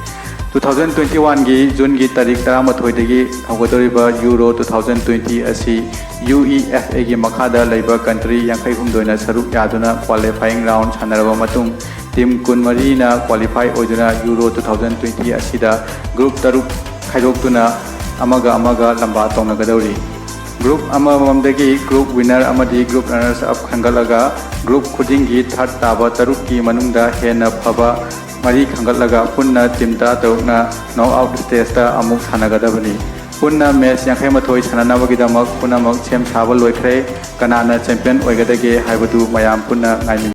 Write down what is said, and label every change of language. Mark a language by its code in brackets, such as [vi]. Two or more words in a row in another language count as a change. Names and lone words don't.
[mni] 2021 gi June gi tarik 13 dagi hawgadoriba Euro 2020 asi UEFA gi makhada laiba country 63 na saruk yaduna [en] qualifying round [mni] sanaraba matung team 13 na qualify oiduna Euro 2020 asida group taruk khaidoktuna amaga lamba tonnagadori group amamamdagi [en] group winner [mni] amadi [en] group runners up [mni] khangalaga group khudingi third taba taruk ki manungda hena phaba mari khangalaga punna team ta tarukna [en] knockout stage [mni] ta amuk sanagadabani punna match 68 sananabagi damak punamak sem saba loikhre kanana champion oigadage haibadu mayam punna ngai